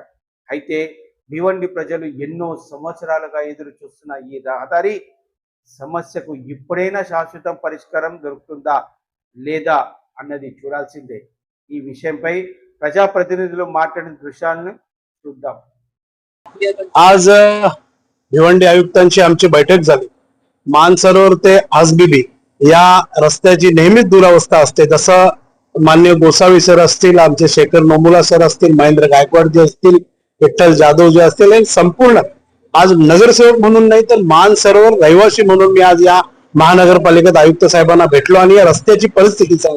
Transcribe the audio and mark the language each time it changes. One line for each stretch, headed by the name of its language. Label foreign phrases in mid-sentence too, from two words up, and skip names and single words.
Telugu: అయితే భివండి ప్రజలు ఎన్నో సంవత్సరాలుగా ఎదురు చూస్తున్న ఈ రహదారి సమస్యకు ఇప్పుడైనా శాశ్వత పరిష్కారం దొరుకుతుందా లేదా అన్నది చూడాల్సిందే. ఈ विषयपై ప్రజాప్రతినిధులు మాట్లాడిన దృశ్యాలను చూద్దాం.
Marathi: आज भिवंडी आयुक्तांची आमची बैठक झाली. मानसरोवर ते हसबीबी या रस्त्याची नेहमीच दुरावस्था असते. जसं मान्य गोसावी सर असतील, आमचे शेखर नोमुला सर असतील, महेंद्र गायकवाड जे असतील, विठ्ठल जाधव जे असतील, संपूर्ण आज नगरसेवक म्हणून नाही तर मानसरोवर रहिवासी म्हणून मी आज या महानगरपालिकेत आयुक्त साहेबांना भेटलो आणि या रस्त्याची परिस्थिती सांगितली.